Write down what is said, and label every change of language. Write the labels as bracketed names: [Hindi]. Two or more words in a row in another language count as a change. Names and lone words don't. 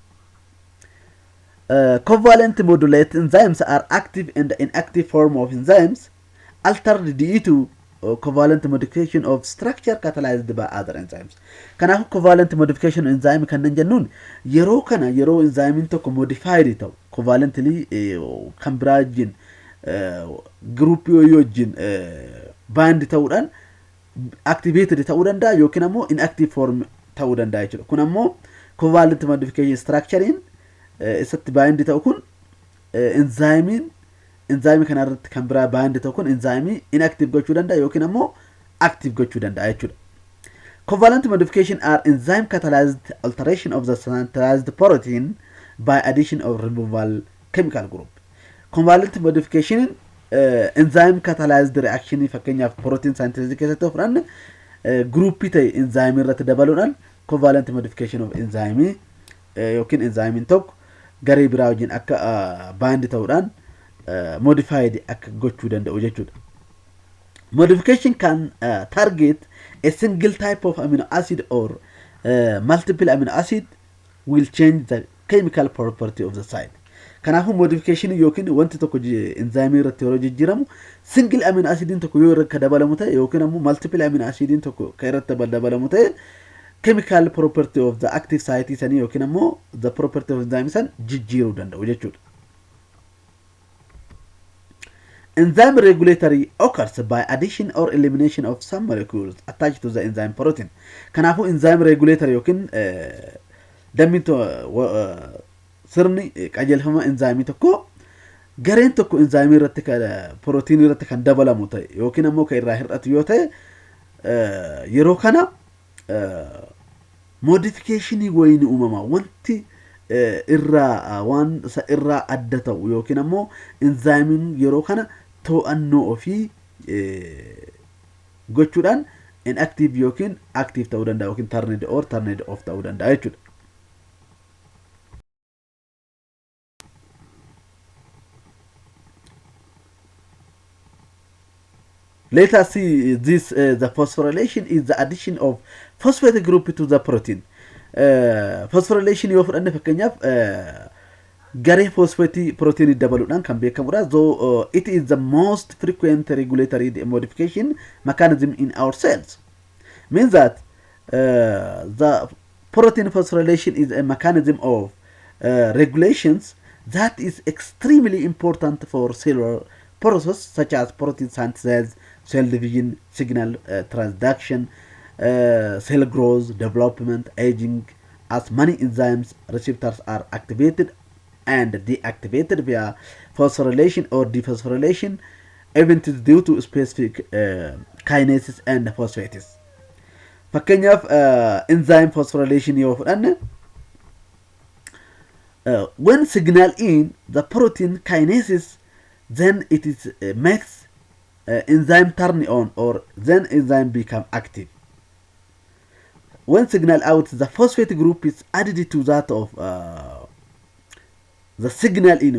[English] Covalent modulate enzymes are active and inactive form of enzymes altered due to covalent modification of structure catalyzed by other enzymes. [Oromo] Kanaafuu [English] covalent modification enzyme [Oromo] kanneen jennuun yeroo kana yeroo enzyme tokko modified ta'u covalently kan biraa wajjin group yoo wajjin bind ta'uudhaan activated ta'uu danda'a yookiin ammoo [English] inactive form [Oromo] ta'uu danda'a jechuudha. Kun ammoo [English] covalent modification [Oromo] structurein isatti bind ta'u kun enzyme kana irratti kan biraa bind ta'u kun enzyme inactive gochuu danda'a yookiin ammoo active gochuu danda'a jechuudha. [English] Covalent modification are enzyme catalyzed alteration of the centralized protein by addition of removal chemical group. Covalent modification enzyme catalyzed reaction [Oromo] fakkeenyaaf [English] protein synthesis [Oromo] keessatti [English] ofran group [Oromo] ta'e enzyme irratti dabaluudhaan [English] covalent modification of enzyme [Oromo] yookiin enzyme tokko garee biraa wajjin akka bind ta'uudhaan modified akka gochuu danda'u jechuudha. [English] Modification can target a single type of amino acid or multiple amino acid will change the chemical property of the site. [Oromo] Kanaafuu modification yookiin wanti tokko enzyme irratti yeroo jijjiiramu [English] single amino acid [Oromo] tokko yoo irratti dabalamu ta'e yookiin ammoo [English] multiple amino acid [Oromo] tokko kan irratti dabalamu ta'e [English] chemical property of the active site [Oromo] sanii yookiin ammoo [English] the property of enzyme [Oromo] san jijjiiruu danda'u jechuudha. [English] Enzyme regulatory occurs by addition or elimination of some molecules attached to the enzyme protein. [Oromo] Kanaafuu [English] enzyme regulatory [Oromo] yookiin damito sirni qajeelfama enzyme tokko gareen tokko enzyme irratti protein irratti kan dabalamu ta'e yookiin ammoo kan irraa hir'atu yoo ta'e yeroo kana modification wayni uumama wanti waan irraa adda ta'u yookiin ammoo enzyme yeroo kana to'annoo ofii gochuudhaan inactive yookiin active ta'uu danda'a yookiin [English] turned or turned off [Oromo] ta'uu danda'a jechuudha. [English] Let us see this. The phosphorylation is the addition of phosphate group to the protein. [Oromo] Phosphorylation yoo fudhanne fakkeenyaaf garee phosphate protein dabaluudhaan kan beekamudha. [English] Though it is the most frequent regulatory modification mechanism in our cells. Means that the protein phosphorylation is a mechanism of regulations that is extremely important for cellular processes such as protein synthesis, cell division, signal transduction, cell growth, development, aging, as many enzymes receptors are activated and deactivated via phosphorylation or dephosphorylation events due to specific kinases and phosphates. Fakkeenyaaf enzyme phosphorylation [Oromo] yoo fudhanne [English] when signal in the protein kinases, then it is makes enzyme turn on or then enzyme become active. When signal out, the phosphate group is added to that of the signal in.